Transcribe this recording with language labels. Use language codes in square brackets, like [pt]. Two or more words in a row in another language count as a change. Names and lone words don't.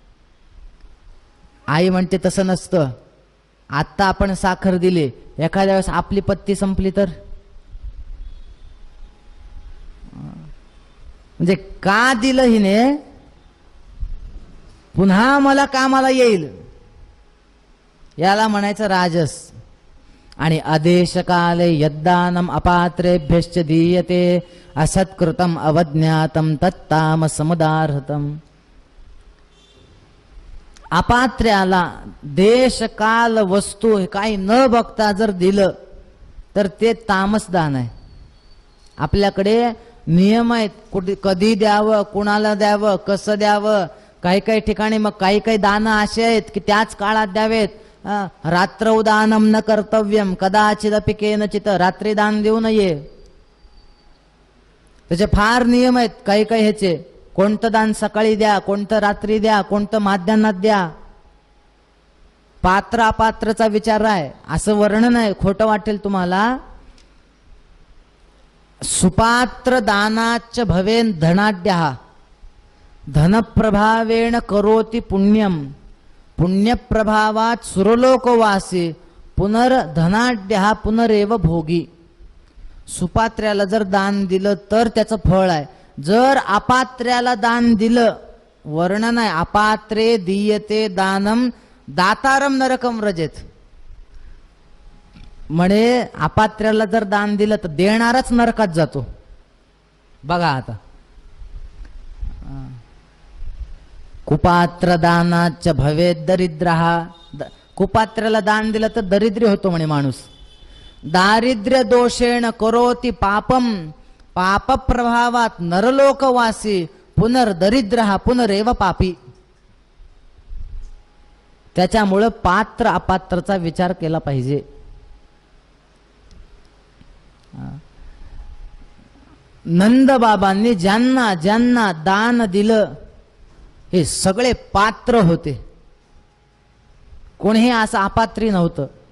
[mr] आई म्हणते तसं नसतं, आत्ता आपण साखर दिली, एखाद्या वेळेस आपली पत्ती संपली तर, म्हणजे का दिलं हिने, पुन्हा मला कामाला येईल, याला म्हणायचं राजस. [sa] आणि आदेशकाले यद्दानम अपात्रेभ्यश्च दीयते असत्कृतम अवज्ञातम तत्तामसमुदार्हतम. [mr] अपात्र्याला देश काल वस्तू काही न बघता जर दिलं तर ते तामसदान आहे. आपल्याकडे नियम आहेत, कुठे कधी द्यावं, कुणाला द्यावं, कसं द्यावं. काही काही ठिकाणी मग काही काही दान असे आहेत की त्याच काळात द्यावेत. [sa] रात्रौदानम न कर्तव्यम कदाचिदपि केनचित, [mr] रात्री दान देऊ नये. त्याचे फार नियम आहेत काही काही ह्याचे. कोणतं दान सकाळी द्या, कोणतं रात्री द्या, कोणतं माध्यान्हात द्या. पात्र अपात्रचा विचार आहे असं वर्णन आहे, खोटं वाटेल तुम्हाला. [sa] सुपात्र दानाच भवेन धनाढ्यः धनप्रभावेण करोति पुण्यम पुण्यप्रभावात सुरलोकवासी पुनर्धनाढ्यः पुनरेव भोगी. [mr] सुपात्र्याला जर दान दिलं तर त्याचं फळ आहे. जर अपात्र्याला दान दिलं, वर्णन आहे [sa] अपात्रे दीयते दानम दातारम नरकम व्रजेत. [mr] म्हणे अपात्र्याला जर दान दिलं तर देणारच नरकात जातो. बघा आता, [sa] कुपात्र दानाच भवेत दरिद्रः, [mr] कुपात्र्याला दान दिलं तर दरिद्री होतो म्हणे माणूस. [sa] दारिद्र्य दोषेण करोति पापम पाप प्रभावात नरलोकवासी पुनर्दरिद्रः पुनरेव पापी. [mr] त्याच्यामुळं पात्र अपात्रचा विचार केला पाहिजे. नंदबाबांनी ज्यांना ज्यांना दान दिलं हे सगळे पात्र होते, कोणीही असं अपात्री नव्हतं.